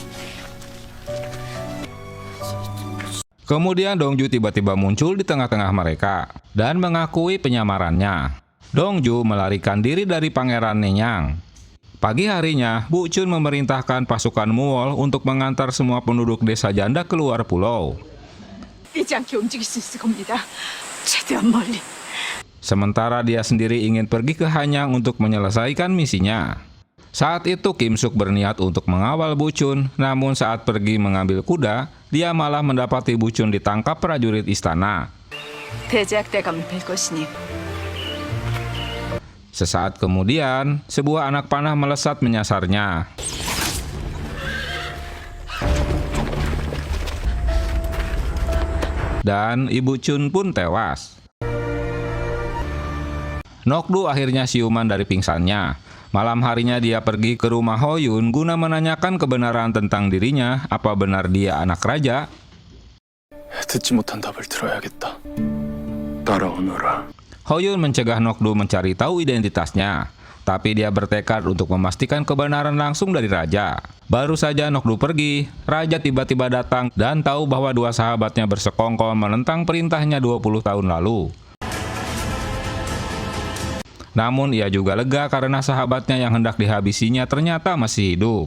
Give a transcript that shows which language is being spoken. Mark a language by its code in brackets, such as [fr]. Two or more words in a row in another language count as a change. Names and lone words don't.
[id] Kemudian Dongju tiba-tiba muncul di tengah-tengah mereka dan mengakui penyamarannya. Dongju melarikan diri dari Pangeran Neyang. Pagi harinya, Bu Chun memerintahkan pasukan Muol untuk mengantar semua penduduk desa janda keluar pulau. [ko] 잊지 않게 움직일 수 있을 겁니다. 최대한 멀리. [id] Sementara dia sendiri ingin pergi ke Hanyang untuk menyelesaikan misinya. Saat itu Kim Suk berniat untuk mengawal Bu Chun, namun saat pergi mengambil kuda, dia malah mendapati Bu Chun ditangkap prajurit istana. [ko] 대제학대감을 뵐 것이니 [id] Sesaat kemudian, sebuah anak panah melesat menyasarnya. Dan Ibu Chun pun tewas. Nokdu akhirnya siuman dari pingsannya. Malam harinya dia pergi ke rumah Hoyun guna menanyakan kebenaran tentang dirinya, apa benar dia anak raja. [ko] 듣지 못한 답을 들어야겠다. 따라오너라. [id] Hoyun mencegah Nokdu mencari tahu identitasnya, tapi dia bertekad untuk memastikan kebenaran langsung dari raja. Baru saja Nokdu pergi, raja tiba-tiba datang dan tahu bahwa dua sahabatnya bersekongkol menentang perintahnya 20 tahun lalu. Namun ia juga lega karena sahabatnya yang hendak dihabisinya ternyata masih hidup.